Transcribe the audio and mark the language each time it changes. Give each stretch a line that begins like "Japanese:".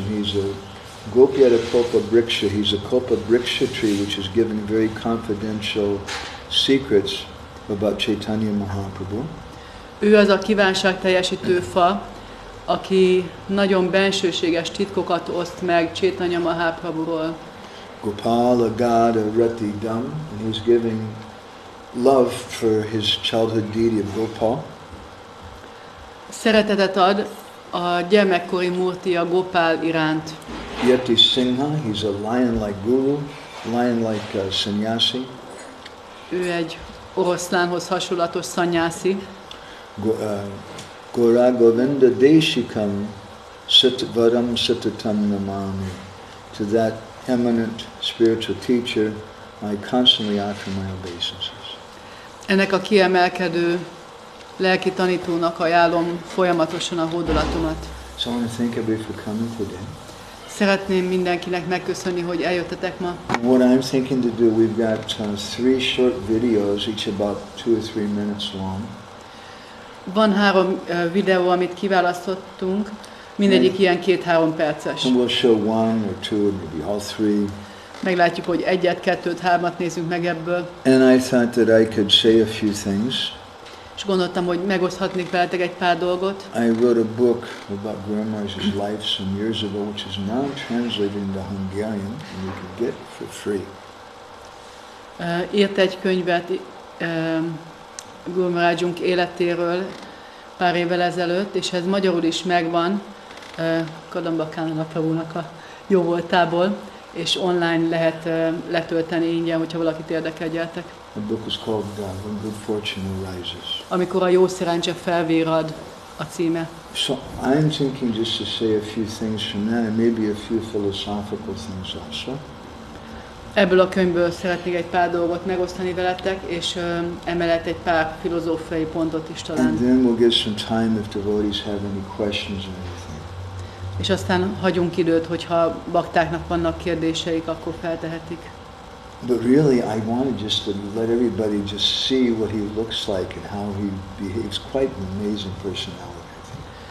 English: He's a Gopyata Kalpa Briksha. He's a Kalpa Briksha tree which is giving very confidential secrets about Chaitanya Mahaprabhu.
Hungarian: Ő az a kívánságteljesítő fa, aki nagyon bensőséges titkokat oszt meg Chaitanya Mahaprabhuról.
English: Gopala Gada Ratidam, and he's giving love for his childhood deity of Gopal.
Hungarian: Szeretetet ad a gyermekkori murti a Gopál iránt.
English: Yati Singha, he's a lion-like guru, lion-like sannyasi.
Hungarian: Ő egy oroszlánhoz hasonlatos szanyászi.
Sanskrit: Gour Govinda Deshikam Varam Satatam Namami.
English: To that eminent spiritual teacher, I constantly offer my obeisances.
Hungarian: Ennek a kiemelkedő lelki tanítónak ajánlom folyamatosan a hódolatomat.
English: So I want to thank everybody for coming today.
Hungarian: Szeretném mindenkinek megköszönni, hogy eljöttetek ma.
English: What I'm thinking to do, we've got 3 short videos, each about 2 or 3 minutes long.
Hungarian: Van 3 videó, amit kiválasztottunk, mindegyik ilyen 2-3 perces.
English: And we'll show 1 or 2 or maybe all 3.
Hungarian: Meglátjuk, hogy 1-et, 2-t, 3-at nézünk meg ebből.
English: And I thought that I could say a few things.
Hungarian: És gondoltam, hogy megoszthatnék veletek egy pár dolgot.
English: I wrote a book about Guru Maharaj's life some years ago, which is now translated into Hungarian, and you can get for free.
Hungarian: Írt egy könyvet Gour Maharajunk életéről pár évvel ezelőtt, és ez magyarul is megvan, Kadamba Kánana Prabhunak a jó voltából, és online lehet letölteni ingyen, hogyha valakit érdekel, gyertek.
English: The book is called When Good Fortune Arises.
Hungarian: Amikor a jó szerencse felvérad a címe.
English: So I'm thinking just to say a few things from that, and maybe a few philosophical things also.
Hungarian: Ebből a könyvből szeretnék egy pár dolgot megosztani veletek, és emellett egy pár filozófiai pontot is talán.
English: And then we'll give some time if devotees have any questions or anything.
Hungarian: És aztán hagyunk időt, hogyha baktáknak vannak kérdéseik, akkor feltehetik.
English: But really, I wanted just to let everybody just see what he looks like and how he behaves. Quite an amazing personality, I think.